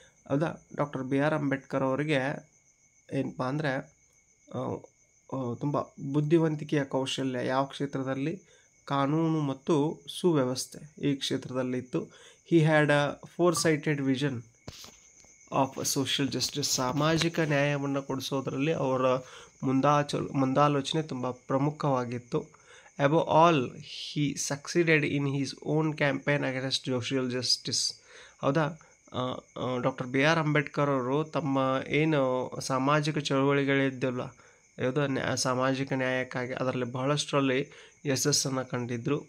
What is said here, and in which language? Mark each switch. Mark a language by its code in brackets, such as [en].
[kn] ಹೌದಾ, doctor BR Ambedkar ಅವರಿಗೆ ಏನಪ್ಪ ಅಂದರೆ ತುಂಬ ಬುದ್ಧಿವಂತಿಕೆಯ ಕೌಶಲ್ಯ ಯಾವ ಕ್ಷೇತ್ರದಲ್ಲಿ? ಕಾನೂನು ಮತ್ತು ಸುವ್ಯವಸ್ಥೆ ಈ ಕ್ಷೇತ್ರದಲ್ಲಿತ್ತು. [en] He had a foresighted vision of social justice. [kn] ಸಾಮಾಜಿಕ ನ್ಯಾಯವನ್ನು ಕೊಡಿಸೋದ್ರಲ್ಲಿ ಅವರ ಮುಂದಾಲೋಚನೆ ತುಂಬ ಪ್ರಮುಖವಾಗಿತ್ತು. [en] Above all, he succeeded in his own campaign against social justice. [kn] ಹೌದಾ, ಡಾಕ್ಟರ್ ಬಿ ಆರ್ ಅಂಬೇಡ್ಕರ್ ಅವರು ತಮ್ಮ ಏನು ಸಾಮಾಜಿಕ ಚಳುವಳಿಗಳಿದ್ದಲ್ಲ, ಯಾವುದೋ ಸಾಮಾಜಿಕ ನ್ಯಾಯಕ್ಕಾಗಿ ಅದರಲ್ಲಿ ಬಹಳಷ್ಟರಲ್ಲಿ ಯಶಸ್ಸನ್ನು ಕಂಡಿದ್ದರು.